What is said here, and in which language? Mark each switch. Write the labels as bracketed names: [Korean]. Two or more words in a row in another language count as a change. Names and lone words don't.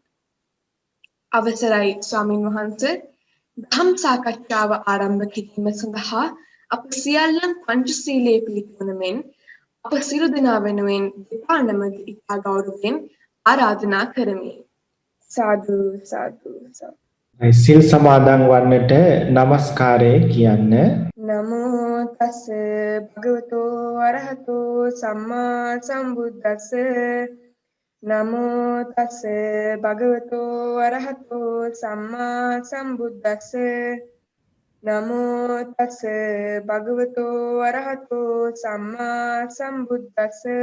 [Sinhala] අවසරයි ස්වාමින් වහන්සේ ධම් සාකච්ඡාව ආරම්භ කිරීම සඳහා අප සියල්ලන් පංචශීලයේ පිළිපදින මෙන් අප සියලු දෙනා වෙනුවෙන් දෙපා නමද ඉතා ගෞරවයෙන් ආරාධනා කරමි. සාදු සාදු සාදු. සිල් සමාදන් වන්නට নমස්කාරය කියන්න. [Pali] නමෝ තස් භගවතෝ අරහතෝ සම්මා සම්බුද්දස්ස නමෝ තස් භගවතෝ අරහතෝ සම්මා සම්බුද්දස්ස නමෝ තස් භගවතෝ අරහතෝ සම්මා සම්බුද්දස්ස